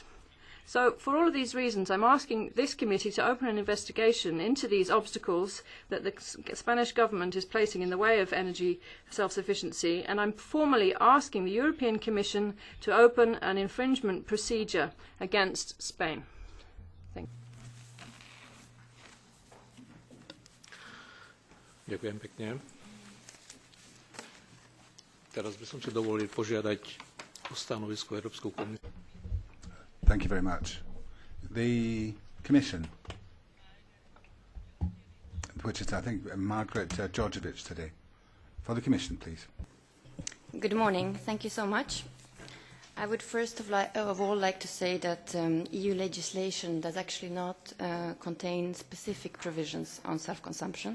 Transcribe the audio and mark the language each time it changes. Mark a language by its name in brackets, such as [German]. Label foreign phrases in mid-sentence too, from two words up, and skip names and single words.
[English] So for all of these reasons, I'm asking this committee to open an investigation into these obstacles that the Spanish government is placing in the way of energy self-sufficiency, and I'm formally asking the European Commission to open an infringement procedure against Spain. Thank you. [Slovak] Ďakujem pekne. Teraz by som si dovolil požiadať o stanovisko Európsku komisiu. [English] Thank you very much. The Commission, which is, I think, Margaret Georgievich today. For the Commission, please. Good morning. Thank you so much. I would first of all like to say that EU legislation does actually not contain specific provisions on self-consumption.